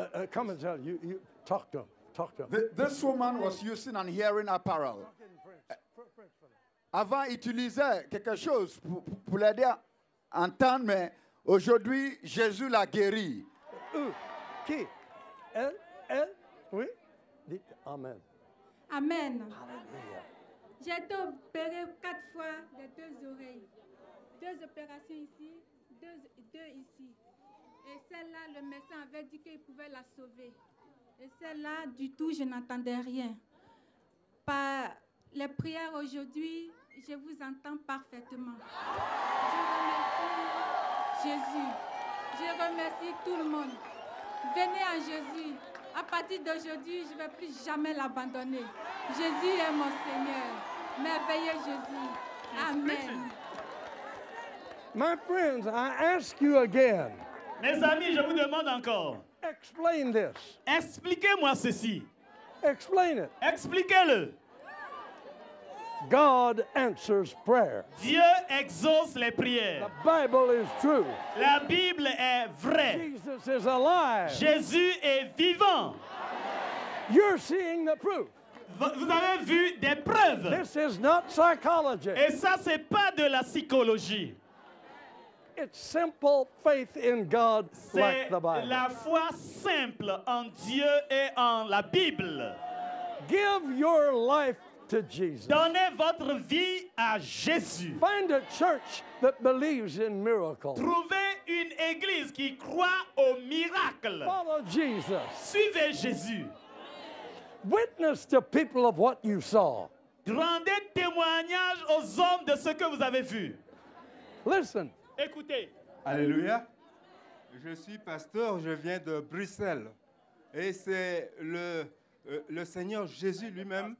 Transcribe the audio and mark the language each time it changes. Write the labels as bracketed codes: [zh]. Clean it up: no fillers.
[en] Come and tell you talk to him. Talk to him. This woman was using an hearing apparel. [fr] Avant, il utilisait quelque chose pour l'aider à entendre, mais aujourd'hui, Jésus l'a guéri. Qui? Elle? Oui? Dites Amen. Amen. J'ai été opérée 4 fois de 2 oreilles. 2 opérations ici, 2 ici. Et celle-là, le médecin avait dit qu'il pouvait la sauver. Et celle-là, du tout, je n'entendais rien. Par les prières aujourd'hui, je vous entends parfaitement. Je remercie Jésus. Je remercie tout le monde. Venez à Jésus. À partir d'aujourd'hui, je ne vais plus jamais l'abandonner. Jésus est mon Seigneur. Merveilleux Jésus. Amen. [en] My friends, I ask you again. [fr] Mes amis, je vous demande encore. [en] Explain this. [fr] Expliquez-moi ceci. [en] Explain it. [fr] Expliquez-le. [en] God answers prayer. [fr] Dieu exauce les prières. [en] The Bible is true. [fr] La Bible est vraie. [en] Jesus is alive. [fr] Jésus est vivant. [en] You're seeing the proof. [fr] Vous avez vu des preuves. [en] This is not psychology. [fr] Et ça, c'est pas de la psychologie. [en] It's simple faith in God like [fr] C'est [en] the Bible. [fr] la foi simple en Dieu et en la Bible. [en] Give your life to Jesus. [fr] Donnez votre vie à Jésus. [en] Find a church that believes in miracles. [fr] Trouvez une église qui croit au miracle. [en] Follow Jesus. [fr] Suivez Jésus. [en] Witness to people of what you saw. [fr] Rendez témoignage aux hommes de ce que vous avez vu. [en] Listen. [fr] Écoutez. Alléluia. Je suis pasteur, je viens de Bruxelles. Et c'est le Seigneur Jésus lui-même.